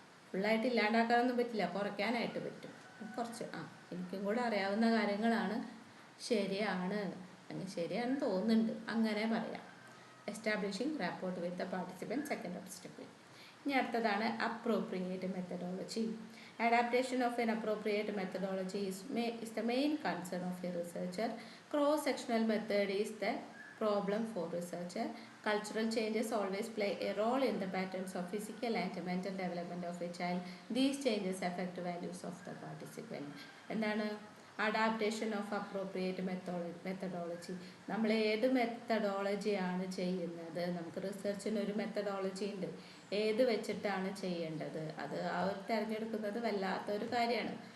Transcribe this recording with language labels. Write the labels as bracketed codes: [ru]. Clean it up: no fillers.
[ml] ഫുള്ളായിട്ട് ഇല്ലാണ്ടാക്കാനൊന്നും പറ്റില്ല, കുറയ്ക്കാനായിട്ട് പറ്റും കുറച്ച്. എനിക്കും കൂടെ അറിയാവുന്ന കാര്യങ്ങളാണ്, ശരിയാണ്, ശരിയാണെന്ന് തോന്നുന്നുണ്ട്, അങ്ങനെ പറയാം. [en] Establishing rapport with the participant, second obstacle. [ml] ഇനി അടുത്തതാണ് [en] Appropriate methodology. Adaptation of an appropriate methodology is the main concern of a researcher. Cross-sectional method is the problem for researcher. Cultural changes always play a role in the patterns of physical and mental development of a child. These changes affect values of the participant. [ml] എന്താണ് [en] Adaptation of appropriate methodology? [ml] നമ്മൾ ഏത് മെത്തഡോളജിയാണ് ചെയ്യുന്നത്? നമുക്ക് റിസർച്ചിന് ഒരു methodology ഉണ്ട്, ഏത് വെച്ചിട്ടാണ് ചെയ്യേണ്ടത് അത് അവർ തിരഞ്ഞെടുക്കുന്നത് വല്ലാത്തൊരു കാര്യമാണ്.